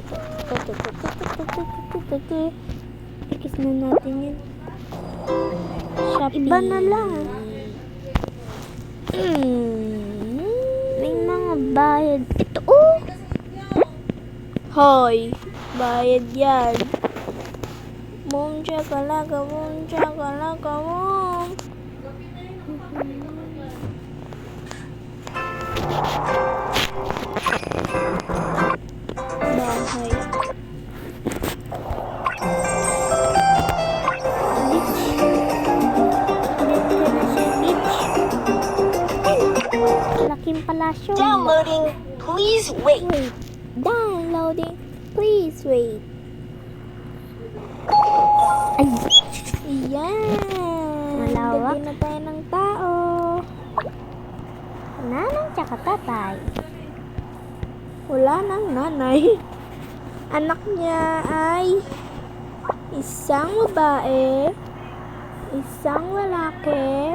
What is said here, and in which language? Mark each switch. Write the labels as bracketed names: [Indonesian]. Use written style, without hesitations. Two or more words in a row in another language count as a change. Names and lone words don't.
[Filipino] Ikis na natin yan. Shopee. Iba na lang. May mga bayad. Ito, oh! Hoy, bayad yan. Boom chakalaka, boom chakalaka, boom. Bahay. Laking palasyo. [English] Downloading. Please wait. Wait. Downloading. Please wait. [Filipino] Ay, Yan. Malawak. Lagyan na tayo ng tao. nanang tsaka tatay. Wala nang nanay. Anak niya ay isang babae, isang lalaki,